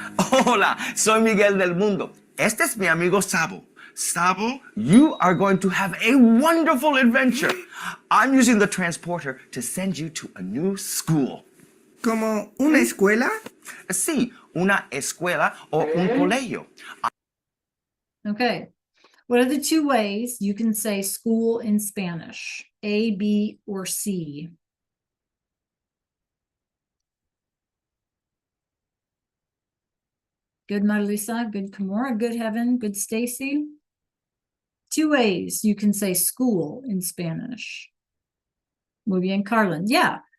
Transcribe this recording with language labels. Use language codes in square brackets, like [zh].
[es] Hola, soy Miguel del Mundo. Este es mi amigo Sabo. [en] Sabo, you are going to have a wonderful adventure. I'm using the transporter to send you to a new school. [es] ¿Como una escuela? Sí, una escuela o un colegio. [en] Okay, what are the two ways you can say school in Spanish? A, B, or C? Good, Marilisa. Good, Kimura. Good, Heaven. Good, Stacy. Two ways you can say school in Spanish. [es] Muy bien, [en] Carlin. Yeah.